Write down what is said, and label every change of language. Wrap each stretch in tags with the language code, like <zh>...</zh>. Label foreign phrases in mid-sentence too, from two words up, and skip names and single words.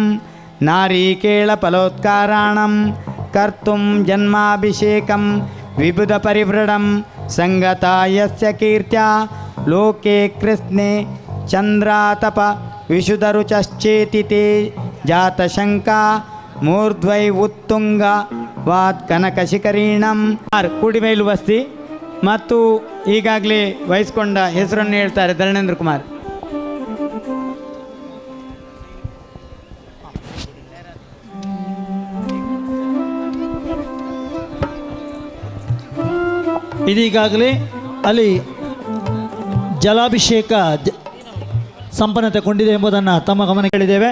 <sa>ನಾರೀಕೇಳ ಫಲೋತ್ಕಾರಾಣಂ ಕರ್ತುಂ ಜನ್ಮಾಭಿಷೇಕಂ ವಿಬುಧ ಪರಿವೃಢಂ ಸಂಗತಾಯಸ್ಯ ಕೀರ್ತ್ಯ ಲೋಕೆ ಕೃಷ್ಣೆ ಚಂದ್ರಾತಪ ವಿಶುಧರುಚಶ್ಚೇತಿತೆ ಜಾತಶಂಕಾ ಮೂರ್ಧ್ವೈ ಉತ್ತುಂಗ ವಾತ್ ಕನಕಶಿಖರೀಣಂ</sa> <kn>ಕುಡಿಮೇಲು ಬಸ್ತಿ ಮತ್ತು ಈಗಾಗಲೇ ವಹಿಸಿಕೊಂಡ ಹೆಸರನ್ನು ಹೇಳ್ತಾರೆ ಧರಣೇಂದ್ರ ಕುಮಾರ್. ಇದೀಗಾಗಲೇ ಅಲ್ಲಿ ಜಲಾಭಿಷೇಕ ಸಂಪನ್ನತೆಗೊಂಡಿದೆ ಎಂಬುದನ್ನು ತಮ್ಮ ಗಮನಕ್ಕೆ ಹೇಳಿದ್ದೇವೆ.</kn>